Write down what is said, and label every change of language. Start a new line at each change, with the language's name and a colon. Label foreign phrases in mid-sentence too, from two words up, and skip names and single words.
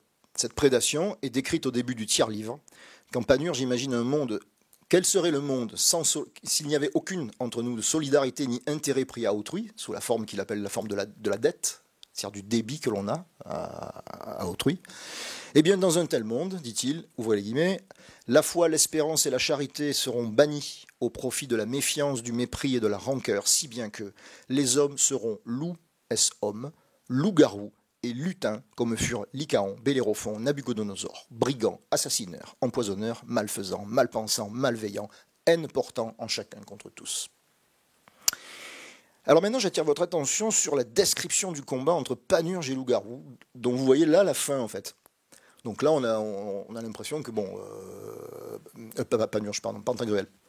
French: Cette prédation est décrite au début du tiers livre. Quand Panurge imagine un monde, quel serait le monde s'il n'y avait aucune entre nous de solidarité ni intérêt pris à autrui, sous la forme qu'il appelle la forme de la dette, c'est-à-dire du débit que l'on a à autrui. Eh bien, dans un tel monde, dit-il, ouvrez les guillemets, la foi, l'espérance et la charité seront bannies au profit de la méfiance, du mépris et de la rancœur, si bien que les hommes seront loups, est-ce hommes, loups-garous et lutins, comme furent Lycaon, Bellérophon, Nabucodonosor, brigands, assassineurs, empoisonneurs, malfaisants, malpensants, malveillants, haine portant en chacun contre tous. Alors maintenant, j'attire votre attention sur la description du combat entre Panurge et Loup-garou, dont vous voyez là la fin, en fait. Donc là, on a l'impression que, Panurge, pardon, Pantagruel.